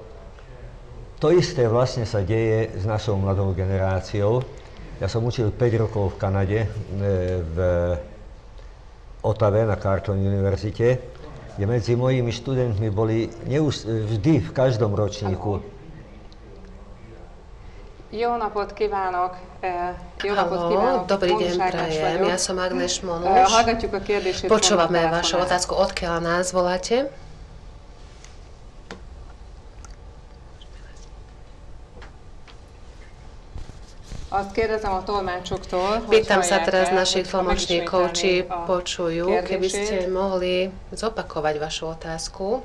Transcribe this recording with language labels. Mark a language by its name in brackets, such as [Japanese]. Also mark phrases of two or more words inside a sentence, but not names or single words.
[Slovak] To isté vlastne sa deje s našou mladou generáciou. Ja som učil 5 rokov v Kanade, v Ottawe na Carleton univerzite, kde medzi mojimi študentmi boli vždy v každom ročníku. [Hungarian] Jó napot kívánok! [Slovak] Dobrý deň prajem, ja som Ágnes Mónus. Počúvame vašu otázku, odkiaľ nás voláte? Pýtam sa teraz našich tlmočníkov, či počujú, keby ste mohli zopakovať vašu otázku.